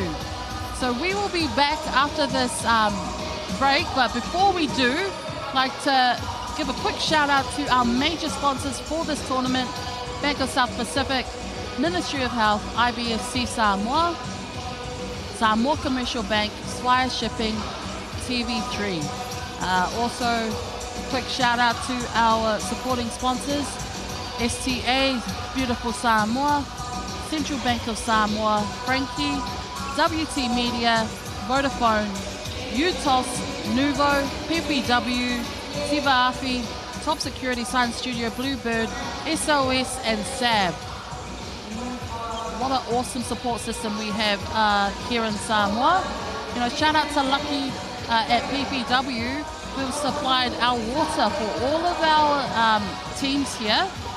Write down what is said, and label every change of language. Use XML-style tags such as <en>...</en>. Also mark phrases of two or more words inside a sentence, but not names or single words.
<en>So we will be back after this break, but before we do, I'd like to give a quick shout out to our major sponsors for this tournament: Bank of South Pacific, Ministry of Health, IBFC Samoa, Samoa Commercial Bank, Swire Shipping, TV3. Also, quick shout out to our supporting sponsors: STA, Beautiful Samoa, Central Bank of Samoa, Frankie, WT Media, Vodafone, UTOS, Nuvo, PPW, Tiva Afi, Top Security Science Studio, Bluebird, SOS, and SAB. What an awesome support system we have here in Samoa. You know, shout out to Lucky at PPW who supplied our water for all of our teams here.</en>